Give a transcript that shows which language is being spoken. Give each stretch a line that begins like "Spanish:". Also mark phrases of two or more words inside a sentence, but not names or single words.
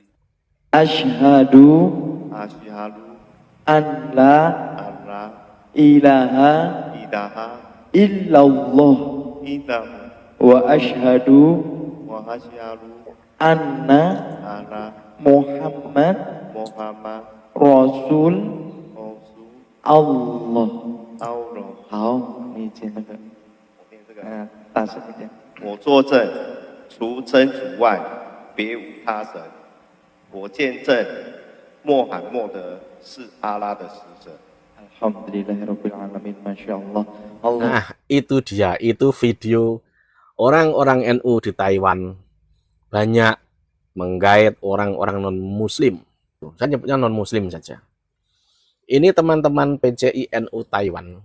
Arabic: أشهد أن لا إله إلا الله وأشهد أن محمد رسول الله.
Chinese: 好，你接那个，大声一点。我作证，除真主外，别无他神。我见证，穆罕默德是阿拉的使者。
Arabic: الحمد لله رب العالمين، ما شاء الله. Allah.
Indonesian: Nah, itu dia, itu video orang-orang NU di Taiwan banyak menggait orang-orang non-muslim. Saya nyebutnya non-muslim saja. Ini teman-teman PCI NU Taiwan.